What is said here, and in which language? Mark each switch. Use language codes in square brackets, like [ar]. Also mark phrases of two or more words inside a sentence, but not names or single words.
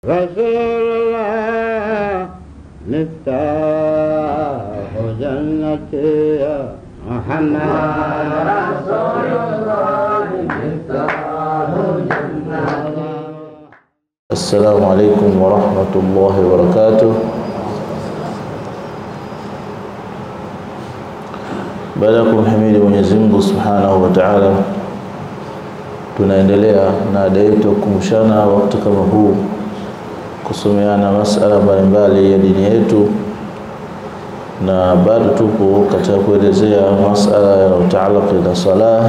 [ar] رسول الله مفتاح جنتي محمد رسول الله مفتاح جنتي. السلام عليكم ورحمة الله وبركاته. [sw] Baada ya kumhimidi Mwenyezi Mungu [ar] سبحانه وتعالى, [sw] tunaendelea na ada yetu kumshana wakati kama huu kusomeana masala mbalimbali ya dini yetu, na bado tupo katika kuelezea masala yanayotaalaka na salah.